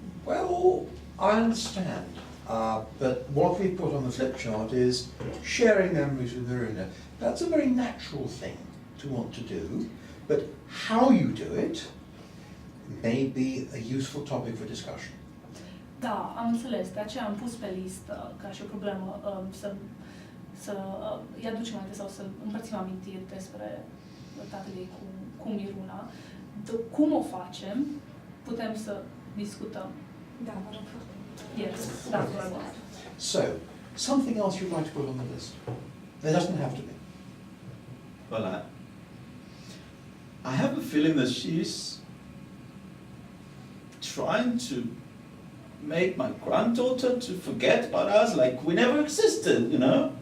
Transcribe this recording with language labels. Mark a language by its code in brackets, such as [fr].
[en] Well, I understand, but what we put on the flip chart is sharing memories with Miruna. That's a very natural thing to want to do, but how you do it may be a useful topic for discussion. [ro] Da, am înțeles. De aceea am pus pe listă ca și o problemă să îi aducem aminte sau să împărțim amintiri despre tatăl ei cu Miruna. Cum o facem, putem să discutăm. Da, vă rog foarte mult. [en] Yes, that's what I want. So, something else you'd like to put on the list? There doesn't have to be. Well, I have a feeling that she's trying to make my granddaughter to forget about us like we never existed, you know?